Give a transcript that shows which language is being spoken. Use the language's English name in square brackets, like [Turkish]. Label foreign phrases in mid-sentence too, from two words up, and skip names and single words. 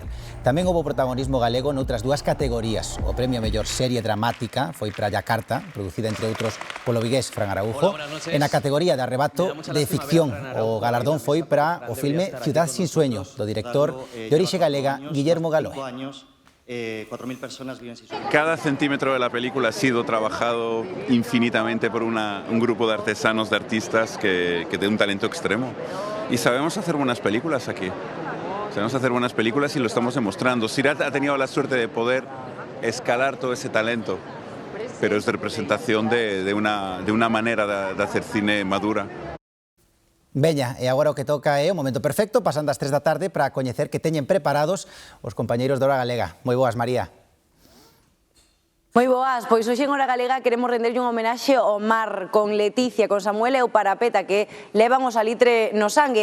[Galician] Tamén houbo protagonismo galego noutras 2 categorías. O premio a mellor serie dramática foi para Yakarta, producida entre outros polo vigués Fran Araujo, e na categoría de arrebato de ficción o galardón foi para o filme Ciudad sin sueño, do director de orixe galega Guillermo Galoe. [Spanish] 4.000 personas viven sin sueño. Cada centímetro de la película ha sido trabajado infinitamente por un grupo de artesanos, de artistas que tienen un talento extremo. Y sabemos hacer buenas películas aquí. O Tenemos que hacer buenas películas y lo estamos demostrando. Sirat ha tenido la suerte de poder escalar todo ese talento, pero es representación de una manera de hacer cine madura. [Galician] Veña, e agora o que toca é o momento perfecto, pasando as 3 da tarde para coñecer que teñen preparados os compañeiros de Hora Galega. Moi boas, María. Moi boas, pois hoxe en Hora Galega queremos renderlle un homenaxe ao mar con Leticia, con Samuel e o Parapeta que levan o salitre no sangue.